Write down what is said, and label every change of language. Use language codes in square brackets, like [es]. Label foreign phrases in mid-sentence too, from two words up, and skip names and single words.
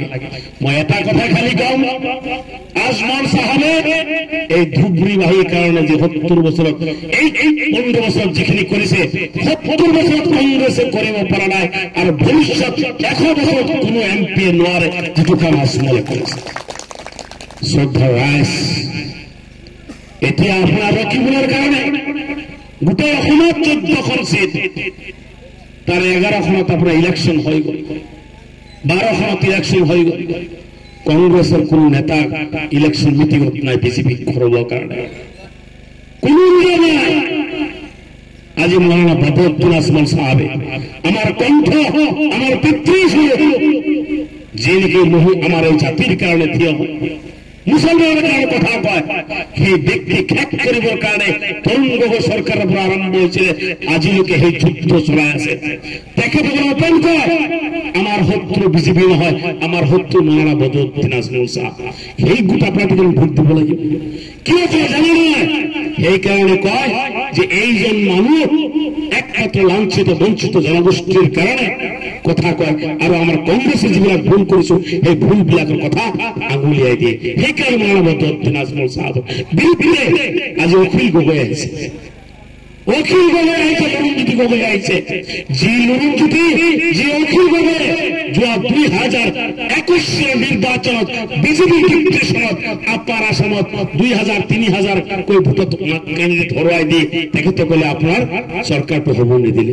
[as] মই এটা কথা খালি কম, আজমল সাহেবে এই ধুবুৰীবাহীৰ কাৰণে যে 70 বছৰত এই 15 বছৰত যিখিনি কৰিছে, 70 বছৰত কংগ্ৰেছে কৰিব পৰা নাই আৰু ভৱিষ্যত 100 বছৰত কোনো MP নোৱাৰে যিটো কাম আজমলে কৰিছে। শ্ৰদ্ধা ৰাইজ, এতিয়া আপোনাৰ ৰকিবুলৰ কাৰণে গোটেই অসমত 14খন সিট, [bn] তার 11খনত আপনার ইলেকশন হয়ে গেল, 12খনত ইলেকশন হয়ে গেল। কংগ্রেসের কোন নেতা ইলেকশন মিটিং নাই বিজেপি খরবার কারণে কোন নাই। আজি মৌলানা বদরুদ্দিন আজমল সাহেব আমার কণ্ঠ আমার পিতৃ যে নাকি আমার এই জাতির কারণে থিয় মুসলমানের কারণে কথা কয় সেই ব্যক্তি খ্যাক করিবার কারণে তরুণ গগৈ সরকারের উপর আরম্ভ হয়েছিল আজিলৈকে সেই যুদ্ধ চলাই আছে। [as] তেখেতে ওপেন কয় আমার শত্রু বিজেপি নহয়, আমার শত্রু মৌলানা বদরুদ্দিন আজমল সাহেব। সেই গোটা পার্টিকে ভোট দিব লাগিব কিয় জানি না। [bn] সেই কারণে কয় যে এইজন মানুষ একমাত্র লাঞ্ছিত বঞ্চিত জনগোষ্ঠীর কারণে কথা কয় আর আমার কংগ্রেসে যেবিলাক ভুল করেছো সেই ভুল বিলাকের কথা আঙুলিয়াই দিয়ে। [as] সেই কারণে মৌলানা বদরুদ্দিন আজমল সাহেব বিরুদ্ধে আজ অখিল গগৈ আহিছে, অখিল গগৈ আহিছে, লুরুনজ্যোতি গগৈ আহিছে। যি লুরুনজ্যোতি যি অখিল গগৈ যোৱা 2021 চনৰ নিৰ্বাচনত বিজেপিৰ ডিক্টেশ্যনত আপাৰ আসামত 2000-3000 কৈ ভোটত কেন্দ্ৰিত হৰুৱাই দি তেখেতে ক'লে আপোনাৰ চৰকাৰটো হ'ব নিদিলে।